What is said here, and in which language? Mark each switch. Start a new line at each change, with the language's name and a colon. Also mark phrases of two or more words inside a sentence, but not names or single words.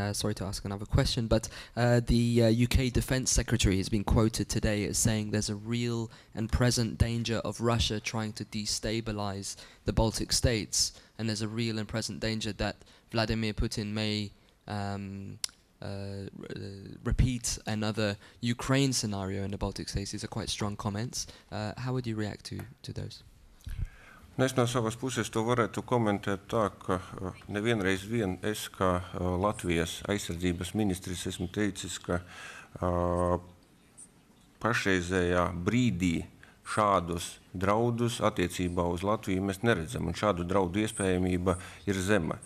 English: Sorry to ask another question, but the UK Defence Secretary has been quoted today as saying there's a real and present danger of Russia trying to destabilize the Baltic states, and there's a real and present danger that Vladimir Putin may repeat another Ukraine scenario in the Baltic states. These are quite strong comments. How would you react to those?
Latvian: Es no savas puses to varētu komentēt tā, ka nevienreiz es kā Latvijas aizsardzības ministrs esmu teicis, ka pašreizējā brīdī šādus draudus attiecībā uz Latviju mēs neredzam, un šādu draudu iespējamība ir zema.